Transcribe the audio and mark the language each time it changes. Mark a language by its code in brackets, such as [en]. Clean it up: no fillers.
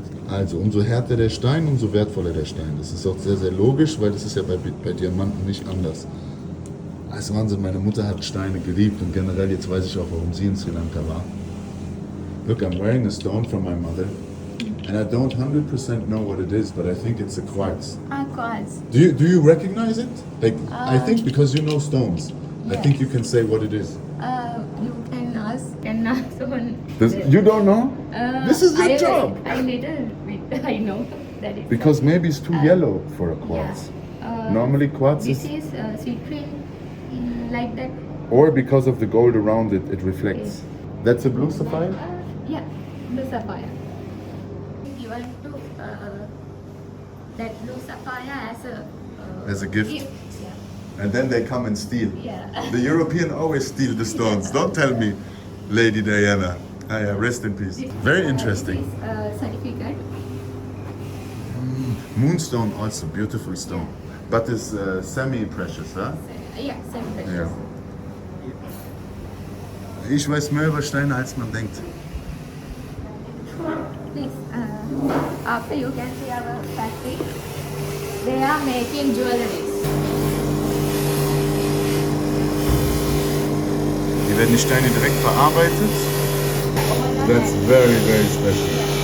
[de] Also, umso härter der Stein, umso wertvoller der Stein. Das ist auch sehr, sehr logisch, weil das ist ja bei Diamanten nicht anders. Also Wahnsinn, meine Mutter hat Steine geliebt und generell, jetzt weiß ich auch, warum sie in Sri Lanka war. [en] Look, I'm wearing a stone from my mother. And I don't 100% know what it is, but I think it's a quartz. Quartz. Do you recognize it? Like, I think because you know stones, I think you can say what it is. You can ask someone. You don't know? This is your job. I little bit, I know that is. Because maybe it's too yellow for a quartz. Normally quartz This is... is citrine, like that. Or because of the gold around it, it reflects. That's a blue sapphire? Yeah, blue sapphire. Given to that blue sapphire As a gift. Yeah. And then they come and steal. Yeah. The European always steal the stones. Don't tell me, Lady Diana. Rest in peace. Very interesting. This certificate. Moonstone also, beautiful stone. But it's semi-precious, huh? Yeah, semi-precious. [de] Ja. Ich weiß mehr über Steine, als man denkt. [en] Please, after you can see our factory, they are making jewelries. [de] Hier werden die Steine direkt verarbeitet. [en] That's very, very special.